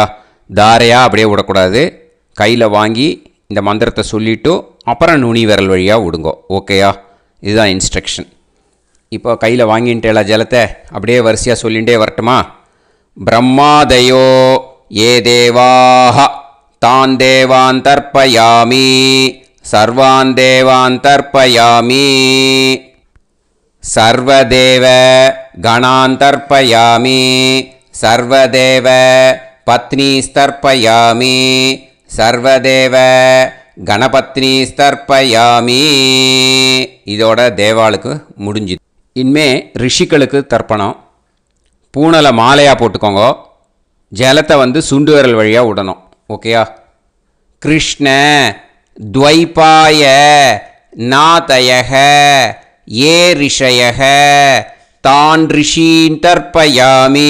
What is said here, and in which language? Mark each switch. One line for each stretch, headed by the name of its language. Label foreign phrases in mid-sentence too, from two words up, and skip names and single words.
Tamil: தாரையாக அப்படியே விடக்கூடாது. கையில் வாங்கி இந்த மந்திரத்தை சொல்லிவிட்டு அப்புறம் நுனி விரல் வழியாக விடுங்கோ. ஓகேயா? இதுதான் இன்ஸ்ட்ரக்ஷன். இப்போ கையில் வாங்கிட்டேல ஜலத்தை அப்படியே வரிசையாக சொல்லிகிட்டே வரட்டுமா?
Sanskrit: ब्रह्मादयो ये देवाः तान् देवान् तर्पयामि सर्वान् देवान् तर्पयामि सर्वदेव गणान् तर्पयामि सर्वदेव पत्नीस्तर्पयामि सर्वदेव கணபத்னீஸ்தர்ப்பயாமி.
Tamil: இதோட தேவாளுக்கு முடிஞ்சுது. இனிமே ரிஷிகளுக்கு தர்ப்பணம். பூனலை மாலையாக போட்டுக்கோங்க. ஜலத்தை வந்து சுண்டு விரல் வழியாக விடணும். ஓகேயா?
Sanskrit: कृष्ण द्वैपायन नादयः ये ऋषयः तान् ऋषीन् तर्पयामि